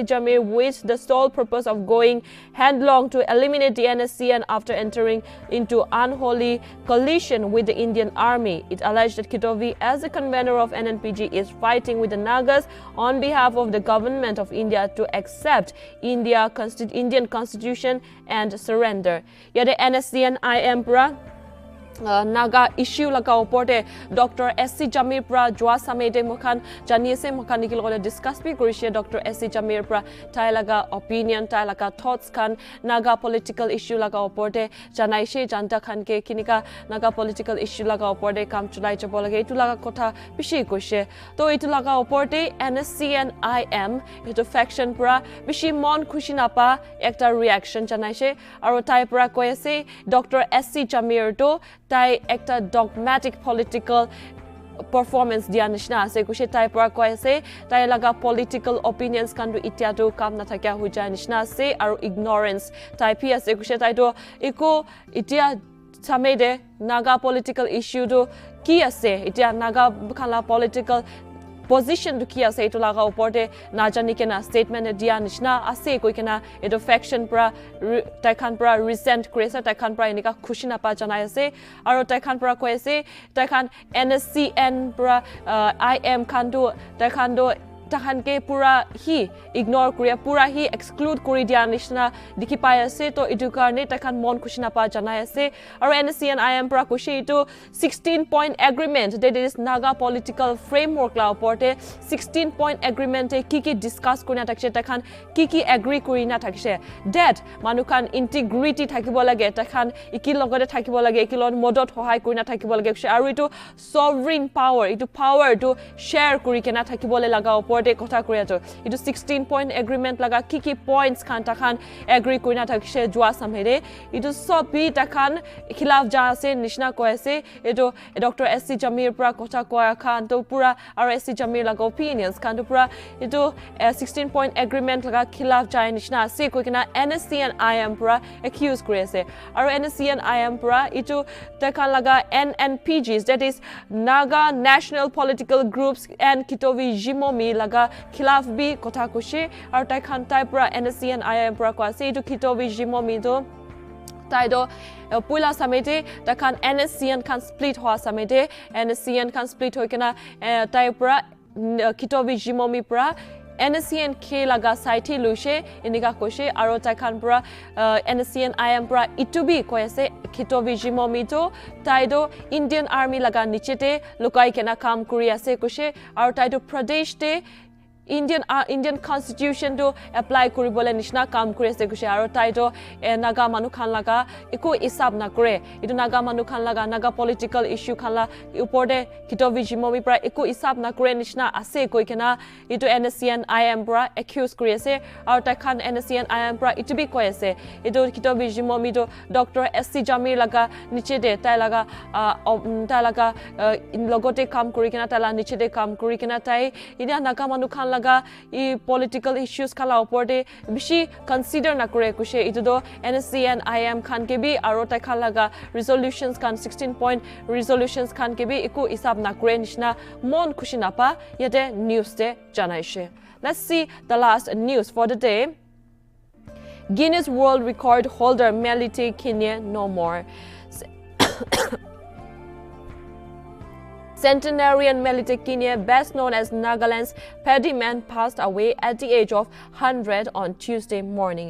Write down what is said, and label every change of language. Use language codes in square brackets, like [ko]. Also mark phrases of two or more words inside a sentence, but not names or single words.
[en] Jamir with the sole purpose of going headlong to eliminate the NSCN after entering into unholy coalition with the Indian army. It alleged that Kitovi, as the convener of NNPG, is fighting with the Nagas on behalf of the government of India to accept Indian constitution and surrender. Yet the [nag] NSCN-IM Naga issue laga oporte Dr. S.C. Jamir pra jwa samede mokhan janiese mokhan nikil discuss bi korise Dr. S.C. Jamir pra tai laga opinion tai laga thoughts kan Naga [en] political issue [nag] laga oporte janaise janta khan ke kinika Naga [en] political issue [nag] laga oporte kam chulai jabo lage etu laga kotha bishi koise to etu laga oporte NSCN-IM etu faction pra bishi mon khushi napa ekta reaction janaise aro tai pra koise Dr. S.C. Jamir to tai ekta [en] dogmatic political performance [nag] dia nishna ase kushe tai pra koi ase tai laga [en] political opinions [nag] kan du itia tu kam na thakya hu jai nishna ase aro ignorance tai pi ase kushe tai to iko itia samede Naga [en] political issue [nag] do ki ase itia Naga khala [en] political position [nag] to ki ase etu laga oporte na jani kena statement dia nishna ase koi kena etu faction pra tai khan pra resent kresa tai khan pra enika khushi na pa janai ase aro tai khan pra koi ase tai khan NSCN pra IM khan do tai khan do tahan ke pura hi ignore kuria pura hi exclude kuri dia nishna dikhi pai ase to etu karne takhan mon khushi na pa janai ase aro NSCN-IM pra kushi to [en] 16-point agreement that is Naga political framework [nag] la oporte 16-point agreement e ki discuss kurina thakse takhan ki agree kurina thakse that manukan integrity thakibo lage takhan iki logore thakibo lage ikilon modot hohai kurina thakibo lage aro etu [en] sovereign power [nag] etu power to share kuri kena thakibo le laga kotha kuriato itu 16-point agreement laga ki points khan takhan agree kurina thakse jwa samhere itu sobi takhan khilaf ja ase nishna ko ase itu Dr. S.C. Jamir pra kotha koya khan to pura R.S.C. Jamir laga opinions khan to pura itu 16-point agreement laga khilaf ja nishna ase ko kina NSCN-IM pra accuse kuri ase aro NSCN-IM pra itu takhan laga [en] NNPGs that is Naga national political groups and [nag] Kitovi Jimomi laga khilaf bi kotha kushe aro tai khan tai pra NSCN-IM pra ko ase etu Kitovi Jimomi do tai do puila samete ta khan NSCN khan split hoa samete NSCN khan split hoikena tai pra Kitovi Jimomi pra NSCN ke laga saiti luise inika koshe aro tai khan pra NSCN-IM pra itubi koise Kitovi Jimomi to tai do [en] Indian army [nag] laga nichete lokai kena kam kuri ase koshe aro tai do Pradesh te [en] Indian constitution [nag] to apply kuribole nishna kam kure ase kushe aro tai to Naga manu khan laga iko isab na kure itu Naga manu khan laga Naga [en] political issue [nag] khan la uporde Kitovi Jimomi pra iko isab na kure nishna ase koi kena itu NSCN-IM pra accuse kure ase aro tai khan NSCN-IM pra itubi koi ase itu Kitovi Jimomi to Dr. S.C. Jamir laga niche de tai laga logote kam kuri kena tai la niche de kam kuri kena tai ida Naga manu khan I [en] political issues [nag] kala oporte bishi consider na kore kushe itu do NSCN-IM khan ke bi aro tai khan laga resolutions kan 16-point resolutions khan ke bi iku isab na kore nishna mon khushi na pa yate news de janaishe. [en] Let's see the last news for the day. Guinness World Record holder Melite Kenya no more. Centenarian Melite Kenya, best known as Nagaland's paddy man, passed away at the age of 100 on Tuesday morning.